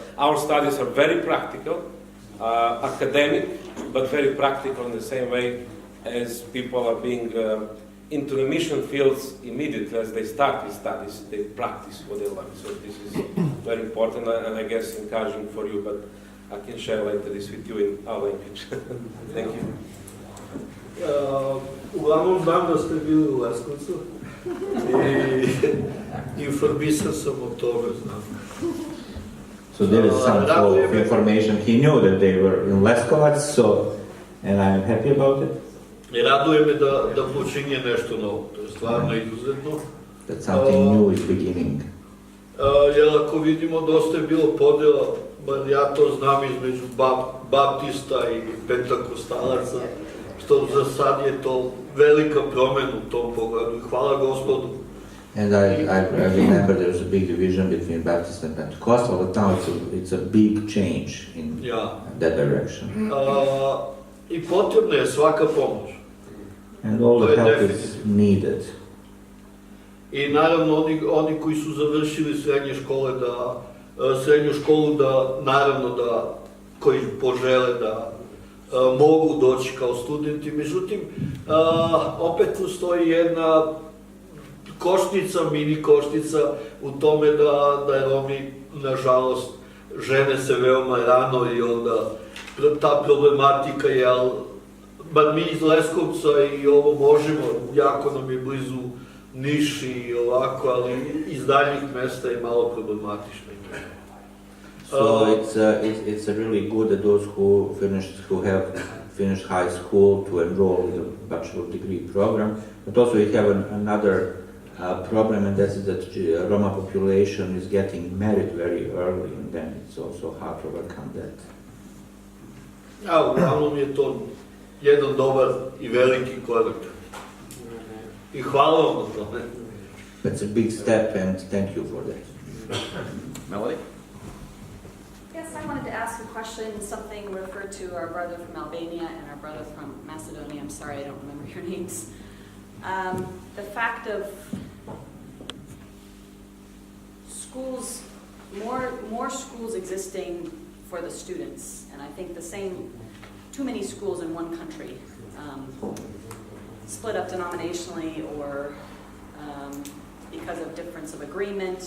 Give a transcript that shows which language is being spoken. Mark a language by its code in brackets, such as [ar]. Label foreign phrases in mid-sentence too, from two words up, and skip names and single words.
[en] Our studies are very practical, academic, but very practical in the same way as people are being into the mission fields immediately as they start these studies. They practice what they learn. So this is very important, and I guess encouraging for you. But I can share later this with you in our language. Thank you. [sr] Uglavnom znam da ste bili u Leskovcu i informisan sam o tome, znam. [en] So there is some flow of information. He knew that they were in Leskovac, so, and I'm happy about it. [sr] I raduje me da počinje nešto novo, to je stvarno izuzetno. [en] That something new is beginning. [sr] Jer ako vidimo, dosta je bilo podjela, bar ja to znam, između baptista i pentakostalaca, što za sad je to velika promjena u tom pogledu. Hvala Gospodu. [en] And I remember there was a big division between Baptist and Pentecostal, but now it's a big change in that direction. [sr] I potrebna je svaka pomoć. [en] And all the help is needed. [sr] I naravno oni koji su završili srednju školu naravno da koji požele da mogu doći kao studenti. Međutim, opet postoji jedna mini koštica u tome da Romi, nažalost, žene se veoma rano i onda ta problematika je, bar mi iz Leskovca i ovo možemo, jako nam je blizu Niš i ovako, ali iz daljnjih mesta je malo problematično. [en] So it's really good that those who have finished high school to enroll in the bachelor degree program, but also we have another problem, and that's that Roma population is getting married very early, and then it's also hard to overcome that. [sr] Uglavnom je to jedan dobar i veliki korak. I hvala vam na tome. [en] That's a big step, and thank you for that. Melody? Yes, I wanted to ask a question, something referred to our brother from Albania and our brother from Macedonia. I'm sorry, I don't remember your names. The fact of schools, more schools existing for the students, and I think too many schools in one country, split up denominationally or because of difference of agreement.